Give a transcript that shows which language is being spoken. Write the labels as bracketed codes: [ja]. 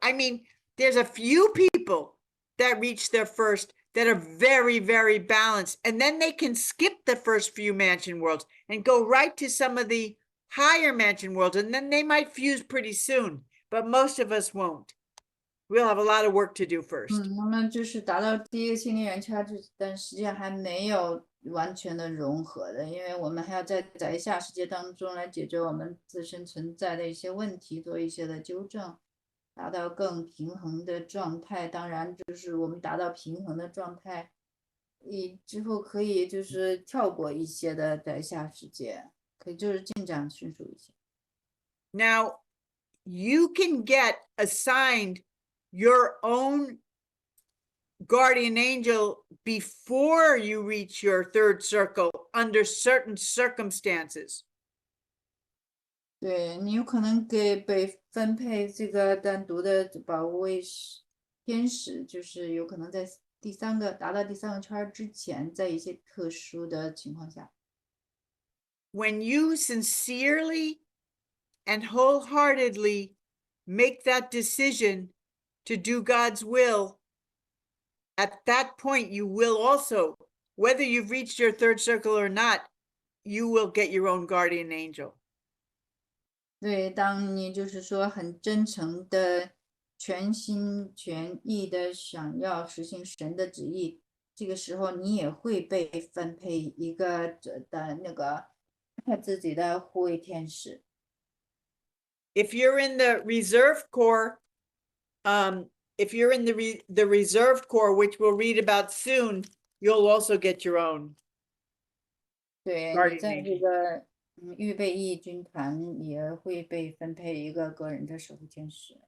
[en] I mean, there's a few people that reach their first that are very, very balanced, and then they can skip the first few mansion worlds and go right to some of the higher mansion worlds, and then they might fuse pretty soon, but most of us won't. We'll have a lot of work to do first. [zh] 那么就是达到第一个心灵圆圈，但实际上还没有完全的融合的，因为我们还要在下世界当中来解决我们自身存在的一些问题，做一些的纠正，达到更平衡的状态。当然，就是我们达到平衡的状态，之后可以就是跳过一些的在下世界，可以就是进展迅速一些。 [en] Now, you can get assigned your own guardian angel before you reach your third circle under certain circumstances. [zh] 对，你有可能被分配这个单独的保护卫天使，就是有可能在达到第三个圈之前，在一些特殊的情况下。 [en] When you sincerely and wholeheartedly make that decision to do God's will, at that point, you will also whether you've reached your third circle or not, you will get your own guardian angel. [zh] 对，当你就是说很真诚的、全心全意的想要实行神的旨意，这个时候你也会被分配一个的那个他自己的护卫天使。 [en] If you're in the reserve corps, if you're in the reserve corps, which we'll read about soon, you'll also get your own. [zh] 对， [en] Guardian [zh] 你在这 [en] angel. [zh] 个预备役军团也会被分配一个个人的守护天使。